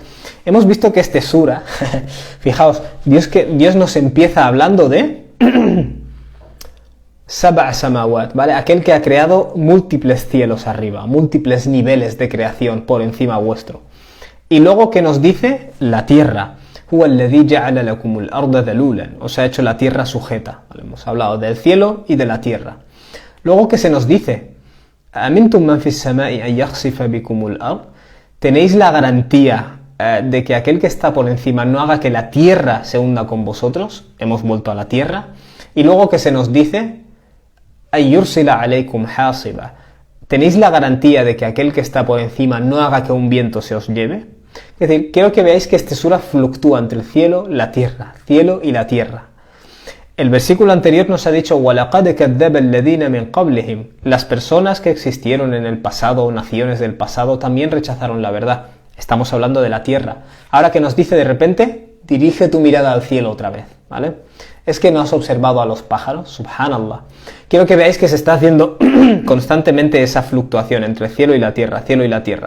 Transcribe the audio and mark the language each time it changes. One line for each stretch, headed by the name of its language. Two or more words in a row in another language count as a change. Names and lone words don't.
Spanish: Hemos visto que este sura, fijaos, Dios nos empieza hablando de
Arabic: سبع سماوات,
Spanish: ¿vale? Aquel que ha creado múltiples cielos arriba, múltiples niveles de creación por encima vuestro. Y luego que nos dice la tierra,
Arabic: هو الذي جعل لكم الأرض ذلولا,
Spanish: os ha hecho la tierra sujeta, ¿vale? Hemos hablado del cielo y de la tierra. Luego que se nos dice,
Arabic: أأمنتم من في السماء أن يخسف بكم الأرض,
Spanish: tenéis la garantía de que aquel que está por encima no haga que la tierra se hunda con vosotros, hemos vuelto a la tierra. Y luego que se nos dice,
Arabic: أن يرسل عليكم حاصبا,
Spanish: tenéis la garantía de que aquel que está por encima no haga que un viento se os lleve. Es decir, quiero que veáis que este sura fluctúa entre el cielo y la tierra. El versículo anterior nos ha dicho
Arabic: وَلَقَدْ كَذَّبَ الَّذِينَ مِنْ قَبْلِهِمْ,
Spanish: las personas que existieron en el pasado, naciones del pasado, también rechazaron la verdad. Estamos hablando de la tierra. Ahora que nos dice de repente, dirige tu mirada al cielo otra vez, ¿vale? Es que no has observado a los pájaros, subhanallah. Quiero que veáis que se está haciendo constantemente esa fluctuación entre el cielo y la tierra, cielo y la tierra.